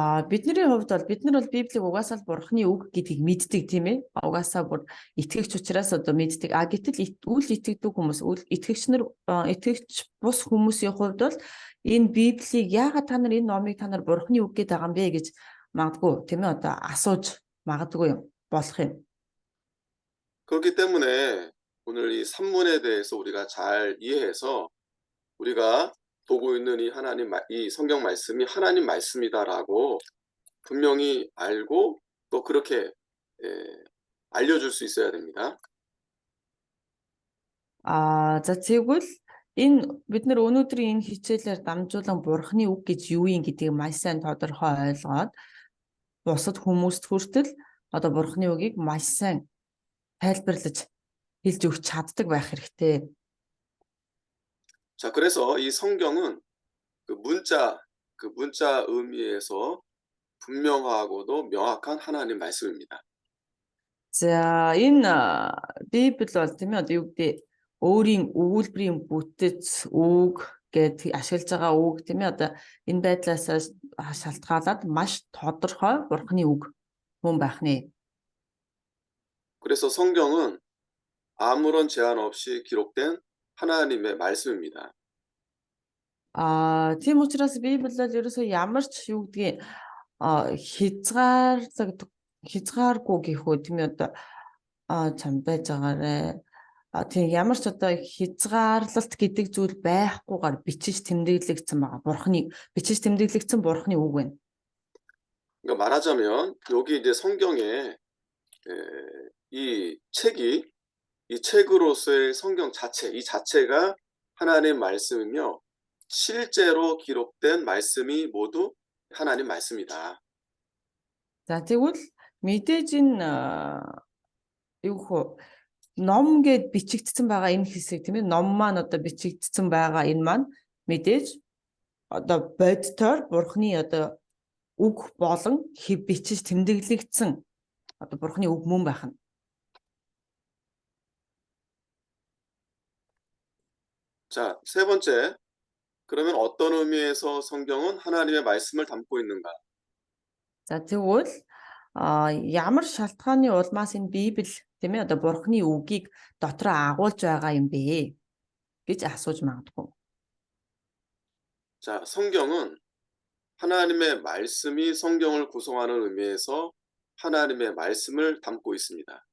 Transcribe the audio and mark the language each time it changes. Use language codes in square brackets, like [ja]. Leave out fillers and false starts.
[mn] Бидний хувьд бол бид нар бол Библийг угаасаа л Бурхны үг гэдгийг мэддэг тийм ээ. Угаасаа бүр итгэгч учраас одоо мэддэг. Гэтэл үл итгэдэг хүмүүс, итгэгч бус хүмүүсийн хувьд бол энэ Библийг яагаад та нар энэ номыг та нар Бурхны үг гэдэг байгаа юм бэ гэж магадгүй тийм ээ одоо асууж магадгүй юм болох юм. [ko] 그렇기 때문에 오늘 이 산문에 대해서 우리가 잘 이해해서 우리가 보고 있는 이 성경 말씀이 하나님 말씀이다라고 분명히 알고 또 그렇게 알려줄 수 있어야 됩니다. [mn] За тэгвэл энэ бид нар өнөөдрийн энэ хичээлээр дамжуулан Бурхны үг гэж юу юм гэдгийг маш сайн тодорхой ойлгоод бусад хүмүүст хүртэл одоо Бурхны үгийг маш сайн тайлбарлаж хэлж өгч чаддаг байх хэрэгтэй. [ko] 자, 그래서 이 성경은 그 문자 의미에서 분명하고도 명확한 하나님 말씀입니다. [mn] За энэ Библи бол тийм ээ одоо юу гэдэг өөрийн өгүүлбэрийн бүтэц үг гэж ашиглаж байгаа үг тийм ээ одоо энэ байдлаас шалтгаалаад маш тодорхой Бурхны үг мөн байх нэ. [ko] 그래서 성경은 아무런 제한 없이 기록된 하나님의 말씀입니다. [mn] Тийм учраас Библи бол ерөөсөө ямар ч юу гэдгийг хязгааргүй гэх үү тийм ээ одоо чам байж байгаарэ. Тийм ямар ч одоо хязгаарлалт гэдэг зүйл байхгүйгээр бичиж тэмдэглэгдсэн байгаа. бичиж тэмдэглэгдсэн Бурхны үг байна. [ko] 그러니까 말하자면 여기 이제 성경에 이 책이 이 책으로서의 성경 자체, 이 자체가 하나님 말씀이며 실제로 기록된 말씀이 모두 하나님 말씀이다. [mn] За тэгвэл мэдээж энэ юу хөө ном гэд бичигдсэн байгаа энэ хэсэг тийм ээ ном маань одоо бичигдсэн байгаа энэ маань мэдээж одоо бодтоор Бурхны одоо үг болон бичиж тэмдэглэгдсэн одоо Бурхны үг мөн байх нь. [ko] 자, 세 번째. 그러면 어떤 의미에서 성경은 하나님의 말씀을 담고 있는가? [mn] За тэгвэл ямар шалтгааны улмаас энэ Библи тийм ээ одоо Бурхны үгийг дотроо агуулж байгаа юм бэ гэж асууж магадгүй. [ko] 자, 성경은 하나님의 말씀이 성경을 구성하는 의미에서 하나님의 말씀을 담고 있습니다.